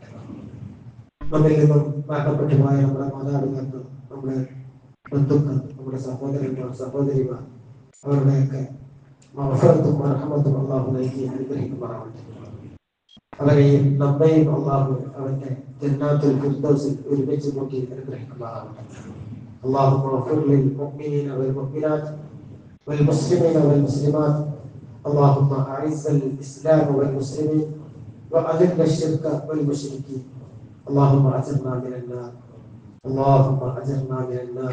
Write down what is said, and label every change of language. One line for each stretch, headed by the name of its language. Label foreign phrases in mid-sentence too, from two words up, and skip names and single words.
Malayalam: നമ്മിൽ നിന്നും മരണപ്പെട്ടു പോയ നമ്മുടെ മാതാപിതാക്കൾ, നമ്മുടെ ബന്ധുക്കൾ, നമ്മുടെ സഹോദരന്മാർ, സഹോദരിമാർ, അവരുടെയൊക്കെ മഗ്ഫിറത്തും റഹ്മത്തും അല്ലാഹു നൽകി അനുഗ്രഹിക്കുമാറാവട്ടെ. അവരെയും നമ്മയും അല്ലാഹു അവന്റെ ജന്നാത്തുൽ ഫിർദൗസിൽ ഒരുമിച്ച് കൂട്ടി അനുഗ്രഹിക്കുമാറാവട്ടെ.
Arabic: اللهم اغفر للمؤمنين والمؤمنات والمسلمين والمسلمات. اللهم اعز الاسلام والمسلمين واذل الشرك والمشركين. اللهم اجرنا من النار. اللهم اجرنا من النار.